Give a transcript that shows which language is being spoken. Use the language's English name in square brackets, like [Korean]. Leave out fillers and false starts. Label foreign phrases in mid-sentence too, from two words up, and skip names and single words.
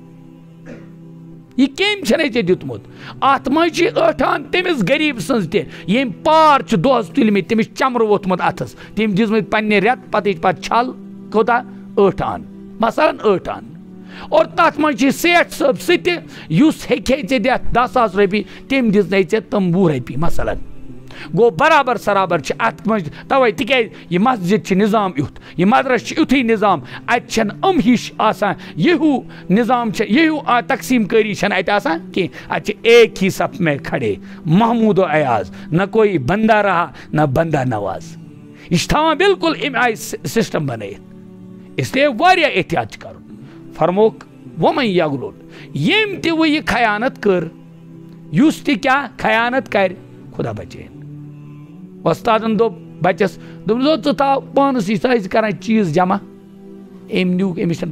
[Kashmiri] یہ کٔمۍ چھُنَے ژےٚ دیُتمُت اتھ منٛز چھِ ٲٹھان تٔمِس غریٖب سٕنٛز تہِ ییٚمۍ پار چھِ دۄہس تُلمٕتۍ تٔمِس چمرٕ ووٚتھمُت اتھس تٔمۍ دِژمٕتۍ پننہِ رٮ۪تہٕ پتہٕ چھل کوتاہ ٲٹھان مثلاً ٲٹھان اور تتھ منٛز چھِ سیٹھ صٲب سُہ تہِ یُس ہیٚکہِ ہے ژےٚ دِتھ 10,000 رۄپیہِ تٔمۍ دِژنَے ژےٚ تِم 20 رۄپیہِ مثلاً گوٚو برابر سرابر چھِ اتھ منٛز توے تِکیٛازِ یہِ مسجد چھِ نظام یُتھ یہِ مدرس چھِ یُتھُے نظام اتہِ چھنہٕ ہِش آسان یہو نظام چھِ یہو تقسیٖم کٲری چھنہٕ اتہِ آسان کینٛہہ اتہِ چھِ [Urdu] ایک ہی صف میں کھڑے محمود و ایاز نہ کوئی بندہ رہا نہ بندہ نواز [Kashmiri] یہ چھِ تھاوان بالکل امہِ آیہِ سسٹم بنٲیِتھ [Urdu] اس لیے [Kashmiri] واریاہ احتیاط چھِ کرُن فرموک [Arabic] ومن یغلل [Kashmiri] ییٚمۍ تہِ وۄنۍ یہِ خیانت کٔر یُس تہِ کیٛاہ خیانت کرِ خدا بچٲیِن وۄستادن دوٚپ بچس دوٚپُن ژٕ تھاو پانس یہِ ٲسۍ کران چیٖز جمع أمۍ نیوٗکھ أمِس چھنہٕ